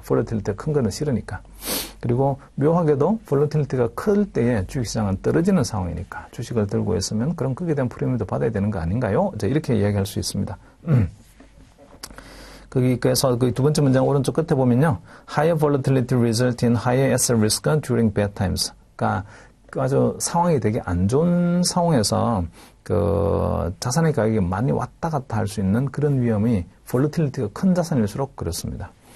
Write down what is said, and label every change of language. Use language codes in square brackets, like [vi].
[ko] 볼러틸리티가 큰 거는 싫으니까. 그리고 묘하게도 볼러틸리티가 클 때에 주식시장은 떨어지는 상황이니까 주식을 들고 있으면 그럼 거기에 대한 프리미엄도 받아야 되는 거 아닌가요? 이제 이렇게 이야기할 수 있습니다. 그래서 그 두 번째 문장 오른쪽 끝에 보면요. [en] Higher volatility result in higher asset risk during bad times. [ko] 그러니까 아주 상황이 되게 안 좋은 상황에서 그 자산의 가격이 많이 왔다 갔다 할 수 있는 그런 위험이 볼러틸리티가 큰 자산일수록 그렇습니다.